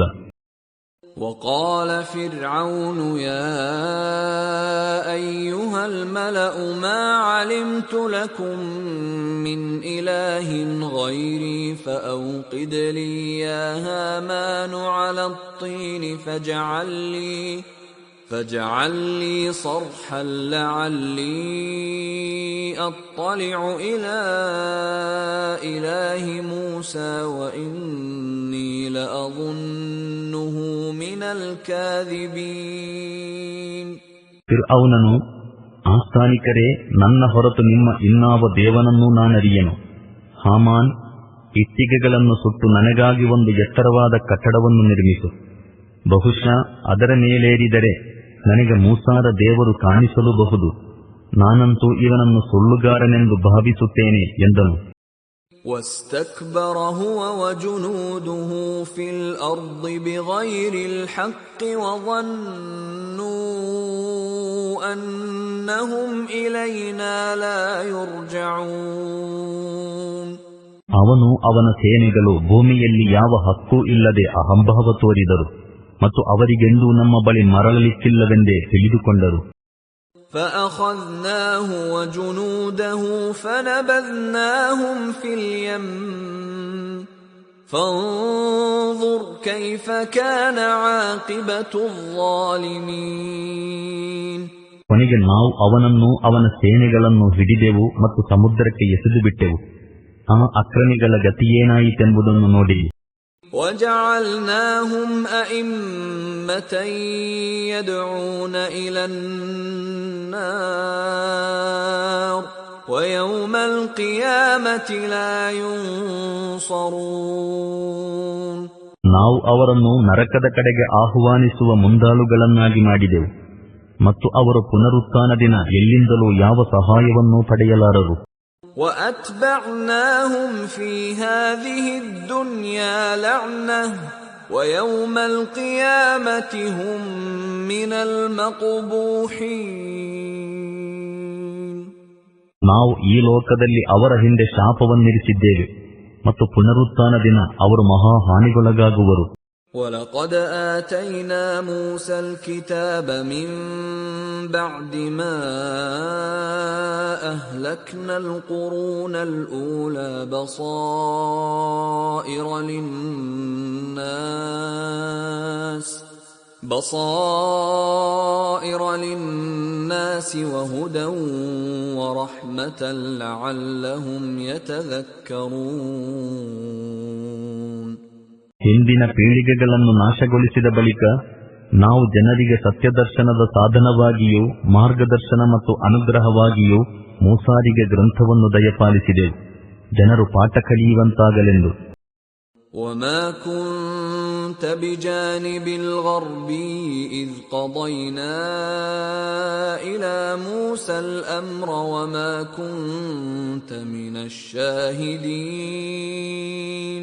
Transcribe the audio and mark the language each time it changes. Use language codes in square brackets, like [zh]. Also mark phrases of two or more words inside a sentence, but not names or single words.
[ar] وقال فرعون يا أيها الملأ ما علمت لكم من إله غيري فأوقد لي يا هامان على الطين فاجعل لي صرحا لعلي أطلع إلى إله موسى وإني لأظنه من الكاذبين. [kn] ಫಿರ್ಔನನು, ಆಸ್ಥಾನಿಕರೇ, ನನ್ನ ಹೊರತು ನಿಮ್ಮ ಇನ್ನಾವ ದೇವನನ್ನೂ ನಾನರಿಯೆನು. ಹಾಮಾನ್, ಇಟ್ಟಿಗೆಗಳನ್ನು ಸುಟ್ಟು ನನಗಾಗಿ ಒಂದು ಎತ್ತರವಾದ ಕಟ್ಟಡವನ್ನು ನಿರ್ಮಿಸು. ಬಹುಶಃ ಅದರ ಮೇಲೇರಿದರೆ ನನಗೆ ಮೂಸಾರ ದೇವರು ಕಾಣಿಸಲೂಬಹುದು. ನಾನಂತೂ ಇವನನ್ನು ಸುಳ್ಳುಗಾರನೆಂದು ಭಾವಿಸುತ್ತೇನೆ ಎಂದನು. [ar] واستكبر هو وجنوده في الأرض بغير الحق وظنوا أنهم إلينا لا يرجعون. [kn] ಅವನು ಅವನ ಸೇನೆಗಳು ಭೂಮಿಯಲ್ಲಿ ಯಾವ ಹಕ್ಕೂ ಇಲ್ಲದೆ ಅಹಂಭಾವ ತೋರಿದರು ಮತ್ತು ಅವರಿಗೆಂದೂ ನಮ್ಮ ಬಳಿ ಮರಳಲಿಕ್ಕಿಲ್ಲವೆಂದೇ ತಿಳಿದುಕೊಂಡರು. [ar] فأخذناه وجنوده فنبذناهم في اليم فانظر كيف كان عاقبة الظالمين. [kn] ಕೊನೆಗೆ ನಾವು ಅವನನ್ನು ಅವನ ಸೇನೆಗಳನ್ನು ಹಿಡಿದೆವು ಮತ್ತು ಸಮುದ್ರಕ್ಕೆ ಎಸೆದು ಬಿಟ್ಟೆವು. ಆ ಅಕ್ರಮಿಗಳ ಗತಿಯೇನಾಯಿತೆಂಬುದನ್ನು ನೋಡಿ. [ar] وجعلناهم أئمة يدعون إلى النار ويوم القيامة لا ينصرون. [kn] ನಾವು ಅವರನ್ನು ನರಕದ ಕಡೆಗೆ ಆಹ್ವಾನಿಸುವ ಮುಂದಾಳುಗಳನ್ನಾಗಿ ಮಾಡಿದೆವು ಮತ್ತು ಅವರು ಪುನರುತ್ಥಾನ ದಿನ ಎಲ್ಲಿಂದಲೂ ಯಾವ ಸಹಾಯವನ್ನೂ ಪಡೆಯಲಾರರು. [ar] وَأَتْبَعْنَاهُمْ فِي هَذِهِ الدُّنْيَا لَعْنَةً وَيَوْمَ الْقِيَامَةِ هُمْ مِنَ الْمَقْبُوحِينَ. [kn] ನಾವು ಈ ಲೋಕದಲ್ಲಿ ಅವರ ಹಿಂದೆ ಶಾಪವನ್ನಿರಿಸಿದ್ದೇವೆ ಮತ್ತು ಪುನರುತ್ಥಾನ ದಿನ ಅವರು ಮಹಾ ಹಾನಿಗೊಳಗಾಗುವರು. [ar] وَلَقَدْ آتَيْنَا مُوسَى الْكِتَابَ مِنْ بَعْدِ مَا أَهْلَكْنَا الْقُرُونَ الْأُولَى بَصَائِرَ لِلنَّاسِ وَهُدًى وَرَحْمَةً لَعَلَّهُمْ يَتَذَكَّرُونَ. [kn] ಹಿಂದಿನ ಪೀಳಿಗೆಗಳನ್ನು ನಾಶಗೊಳಿಸಿದ ಬಳಿಕ ನಾವು ಜನರಿಗೆ ಸತ್ಯದರ್ಶನದ ಸಾಧನವಾಗಿಯೂ ಮಾರ್ಗದರ್ಶನ ಮತ್ತು ಅನುಗ್ರಹವಾಗಿಯೂ ಮೂಸಾರಿಗೆ ಗ್ರಂಥವನ್ನು ದಯಪಾಲಿಸಿದೆವು, ಜನರು ಪಾಠ ಕಲಿಯುವಂತಾಗಲೆಂದು. [ar] وَمَا كُنْتَ بِجَانِبِ الْغَرْبِيِّ إِذْ قَضَيْنَا إِلَى مُوسَى الْأَمْرَ وَمَا كُنْتَ مِنَ الشَّاهِدِينَ.